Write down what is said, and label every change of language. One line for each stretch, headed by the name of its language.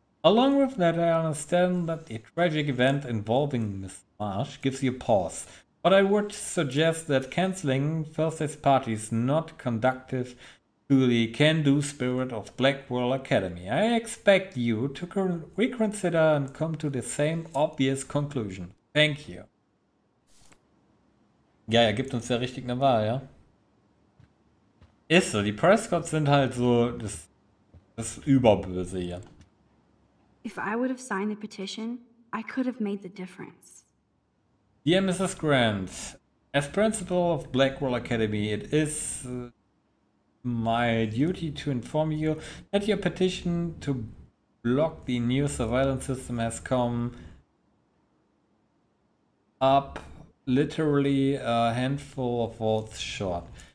English: Along with that, I understand that the tragic event involving Miss Marsh gives you pause, but I would suggest that cancelling Thursday's party is not conducive to the can-do spirit of Blackwell Academy. I expect you to reconsider and come to the same obvious conclusion. Thank you.
German: Ja, er gibt uns ja richtig eine Wahl, ja? Ist so, die Prescotts sind halt so das Überböse hier.
English: If I would have signed the petition, I could have made the difference. Dear Mrs. Grant, as principal of Blackwell Academy, it is my duty to inform you that your petition to block the new surveillance system has come up literally a handful of votes short.